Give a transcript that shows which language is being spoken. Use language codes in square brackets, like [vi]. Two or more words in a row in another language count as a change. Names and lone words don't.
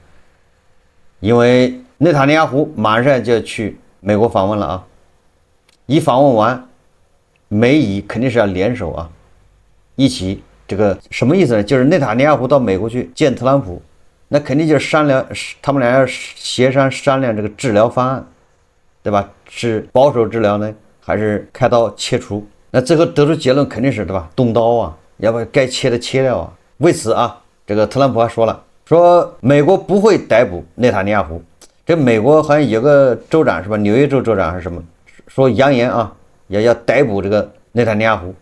[zh] 因為內塔尼亞胡馬上就要去美國訪問了啊，一訪問完，美以肯定是要聯手啊，一起這個什麼意思呢？就是內塔尼亞胡到美國去見特朗普，那肯定就是商量，他們俩要协商量这个治療方案，对吧？是保守治療呢，還是開刀切除？那最後得出結論肯定是，對吧？動刀啊，要不該切的切掉啊。為此啊，這個特朗普還說了，說美國不會逮捕內塔尼亞胡。這美國好像有個州長是吧？紐約州州長還是什麼？說揚言啊，要逮捕這個內塔尼亞胡。